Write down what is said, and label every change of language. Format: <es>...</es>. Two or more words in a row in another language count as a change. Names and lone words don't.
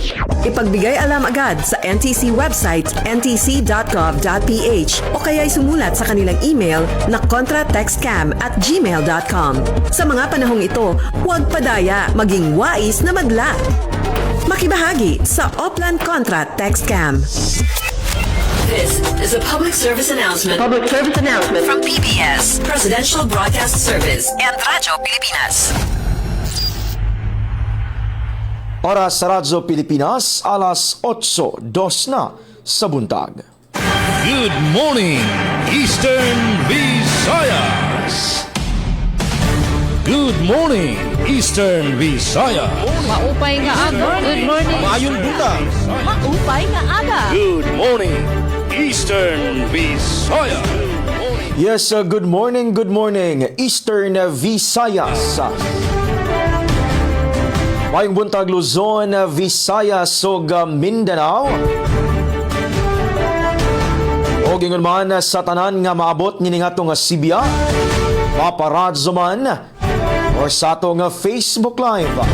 <tl>Ipagbigay alam agad sa NTC website ntc.gov.ph o kaya'y sumulat sa kanilang email na contratextcam@gmail.com. Sa mga panahong ito, huwag padaya, maging wais na madla. Makibahagi sa Oplan Contra Text Scam.</tl> <en>This is a public service announcement. Public service announcement From PBS, Presidential Broadcast Service, and Radyo Pilipinas.</en> <tl>Oras sa Radyo Pilipinas, alas 8:02 na</tl> <ceb>sa buntag.</ceb> <en>Good morning, Eastern Visayas! Good morning, Eastern Visayas!</en> <war>Maupay nga aga.</war> <en>Good morning.</en> <ceb>Maayong buntag!</ceb> <war>Maupay nga aga.</war> <en>Good morning, Eastern Visayas! Yes, good morning, Eastern Visayas.</en> <ceb>Mayong buntag Luzon, Visayas, ug Mindanao. O gingon man sa tanan nga maabot ni nga nga Sibya, paparazzo man, o sa ato nga Facebook Live.</ceb>